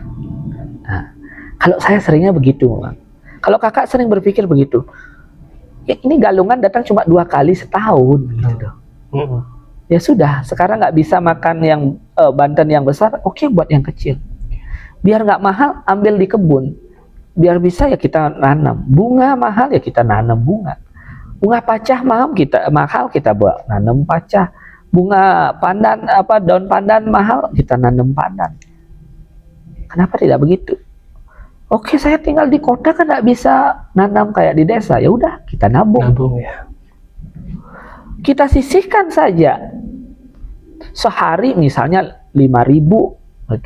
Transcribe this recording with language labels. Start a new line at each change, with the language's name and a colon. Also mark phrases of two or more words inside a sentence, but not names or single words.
Indonesian: Nah, kalau saya seringnya begitu, kalau kakak sering berpikir begitu, ya ini galungan datang cuma 2 kali setahun, gitu. Ya sudah, sekarang nggak bisa makan yang Banten yang besar, oke, buat yang kecil. Biar nggak mahal, ambil di kebun. Biar bisa ya kita nanam. Bunga mahal ya kita nanam bunga. Bunga pacah mahal kita buat nanam pacah. Bunga pandan, daun pandan mahal, kita nanam pandan. Kenapa tidak begitu? Oke, saya tinggal di kota kan nggak bisa nanam kayak di desa. Ya udah, kita nabung. Nabung ya. Kita sisihkan saja. Sehari misalnya 5.000 itu.